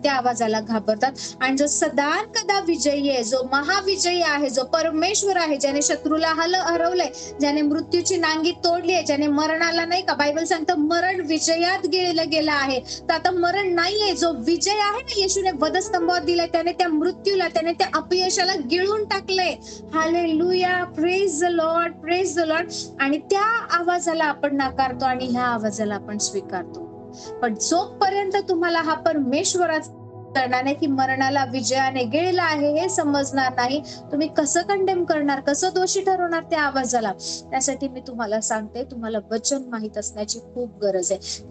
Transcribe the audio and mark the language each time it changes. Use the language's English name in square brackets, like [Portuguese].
[Marathi] त्या आवाजाला घाबरतात. आणि जो सदा कदा विजयी आहे, जो महाविजयी आहे, जो परमेश्वर आहे, ज्याने शत्रूला हरवलंय, ज्याने मृत्यूची नांगी तोडली आहे, ज्याने मरणाला, नाही का बायबल सांगतं मरण विजयात गेलं आहे. तर आता मरण नाहीये, जो विजय आहे ना, येशूने वधस्तंभावर दिलाय, त्याने त्या मृत्यूला, त्याने त्या अपयशाला गिळून टाकलंय. Hallelujah. [English] Praise the Lord, praise the Lord. [Marathi] आणि त्या आवाजाला आपण नाकारतो आणि ह्या आवाजाला आपण स्वीकारतो. पण जोपर्यंत तुम्हाला हा परमेश्वराचा करणार नाही की मरणाला विजयाने गिळला आहे हे समजणार नाही, तुम्ही कसं कंडेम करणार, कसं दोषी ठरवणार त्या आवाजाला? त्यासाठी मी तुम्हाला सांगते, तुम्हाला वचन माहित असण्याची खूप गरज आहे.